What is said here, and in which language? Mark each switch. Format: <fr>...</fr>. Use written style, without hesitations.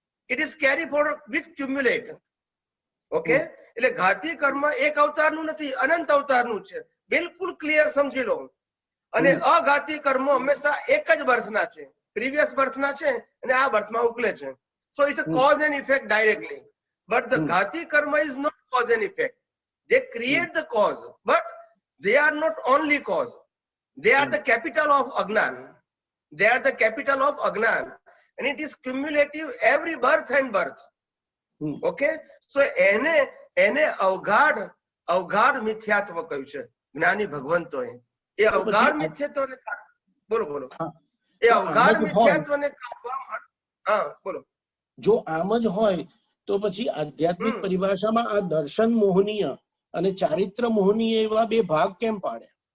<en>It is carry forward with cumulate.</en> <gu>Okay, એટલે ઘાતી કર્મ એક અવતારનું નથી, અનંત અવતારનું છે. બિલકુલ ક્લિયર સમજી લો. અને અઘાતી કર્મો હંમેશા એક જ બર્થના છે, પ્રીવિયસ બર્થના છે અને આ બર્થમાં ઉકલે છે.</gu> <en>So it's a cause and effect directly. But the Ghati karma is not cause and effect. They create the cause, but they are not only cause. They are the capital of Agnan. They are the capital of Agnan. And it is cumulative every birth and birth. Okay?</en> <gu>So એને અવગાઢ મિથ્યાત્વ કહ્યું છે જ્ઞાની ભગવંતોએ. એ અવગાઢ મિથ્યાત્વને બોલો એ અવગાઢ મિથ્યાત્વને કાઢવા. હા બોલો. જો આમ જ હોય તો પછી આધ્યાત્મિક પરિભાષામાં આ દર્શન મોહનીય અને ચારિત્ર મોહનીય એવા બે ભાગ કેમ પાડે?</gu>